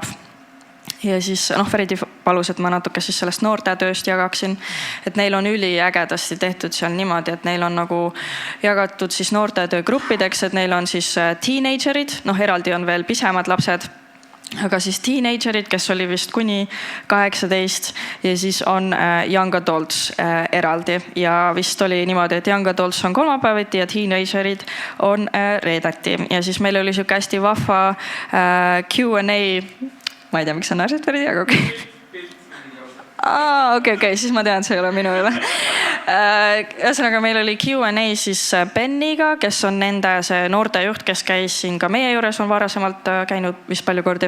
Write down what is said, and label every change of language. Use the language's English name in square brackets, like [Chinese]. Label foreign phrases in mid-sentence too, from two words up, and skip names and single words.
[Estonian] Ja siis Fredi palus, et ma natuke siis sellest noortetööst jagaksin, et neil on üliägedasti tehtud seal niimoodi, et neil on nagu jagatud siis noortetöö gruppideks, et neil on siis teenagerid, eraldi on veel pisemad lapsed, aga siis teenagerid, kes oli vist kuni 18 ja siis on [English] young adults [Estonian] eraldi ja vist oli niimoodi, et [English] young adults [Estonian] on kolmapäeviti ja teenagerid on reedeti ja siis meil oli siuke hästi vahva Q&A, ma ei tea, miks sa naersed Ferdi, aga okei, siis ma tean, see ei ole minu üle. Ühesõnaga meil oli Q&A siis Benniga, kes on nende see noortejuht, kes käis siin ka meie juures, on varasemalt käinud vist palju kordi.